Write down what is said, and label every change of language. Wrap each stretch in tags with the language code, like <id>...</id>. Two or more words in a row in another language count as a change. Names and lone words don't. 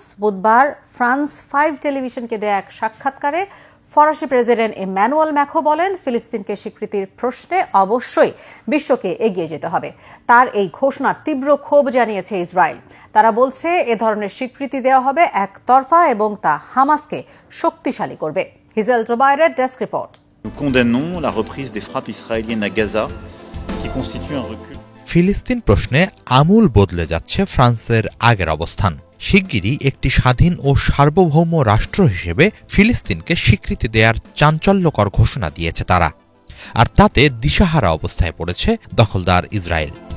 <bn>বুধবার ফ্রান্স 5 টেলিভিশনকে দেয়া এক সাক্ষাৎকারে ফরাসি প্রেসিডেন্ট ইম্যানুয়েল ম্যাখো বলেন, ফিলিস্তিনকে স্বীকৃতির প্রশ্নে অবশ্যই বিশ্বকে এগিয়ে যেতে হবে। তার এই ঘোষণার তীব্র ক্ষোভ জানিয়েছে ইসরায়েল। তারা বলছে, এ ধরনের স্বীকৃতি দেওয়া হবে একতরফা এবং তা হামাসকে শক্তিশালী করবে। হিজেল জোবায়েরের ডেস্ক রিপোর্ট।</bn> <fr>Nous condamnons la reprise des frappes israéliennes à Gaza, qui constitue un recul.</fr> <bn>ফিলিস্তিন প্রশ্নে আমূল বদলে যাচ্ছে ফ্রান্সের আগের অবস্থান। শিগগিরই একটি স্বাধীন ও সার্বভৌম রাষ্ট্র হিসেবে ফিলিস্তিনকে স্বীকৃতি দেওয়ার চাঞ্চল্যকর ঘোষণা দিয়েছে তারা, আর তাতে দিশাহারা অবস্থায় পড়েছে দখলদার ইসরায়েল।</bn>